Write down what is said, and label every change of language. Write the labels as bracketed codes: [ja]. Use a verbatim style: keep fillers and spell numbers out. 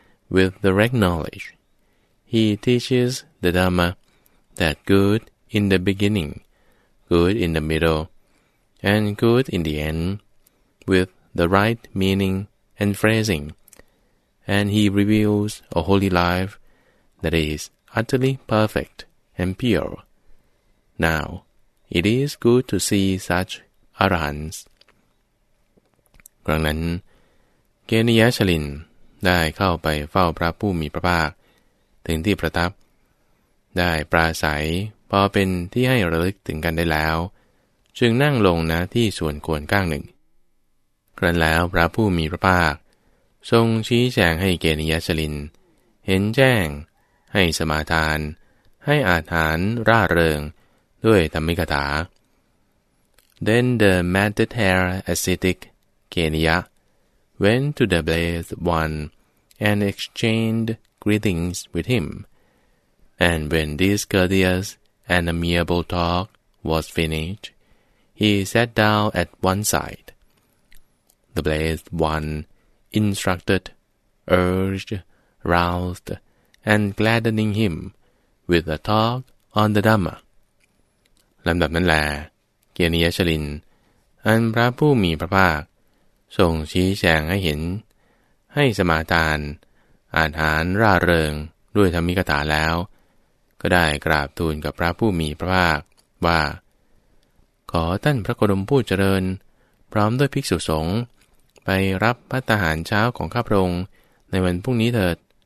[en] With direct knowledge, he teaches the Dhamma, that good in the beginning, good in the middle, and good in the end, with the right meaning and phrasing, and he reveals a holy life, that is utterly perfect and pure. Now, it is good to see such arahants. [th] ครั้งนั้นเกณียชลินได้เข้าไปเฝ้าพระผู้มีพระภาคถึงที่ประทับได้ปราศัยพอเป็นที่ให้ระลึกถึงกันได้แล้วจึงนั่งลงณที่ส่วนควรข้างหนึ่ง ครั้นแล้วพระผู้มีพระภาคทรงชี้แจงให้เกณียชลินเห็นแจ้งให้สมาทานให้อาถรรพ์ร่าเริงด้วยธรรมิกถา [en] Then the matted hair ascetic Kenya went to the blessed one and exchanged greetings with him, and when this courteous and amiable talk was finished, he sat down at one side. The blessed one instructed, urged, roused, and gladdening him with a talk on the Dhamma. [th] ลำดับนั้นแลเกณียชลินอันพระผู้มีพระภาคทรงชี้แจงให้เห็นให้สมาทานอาถรรพ์ร่าเริงด้วยธรรมิกถาแล้วก็ได้กราบทูลกับพระผู้มีพระภาคว่าขอท่านพระโคดมผู้เจริญพร้อมด้วยภิกษุสงฆ์ไปรับภัตตาหารเช้าของข้าพระองค์ในวันพรุ่งนี้เถิด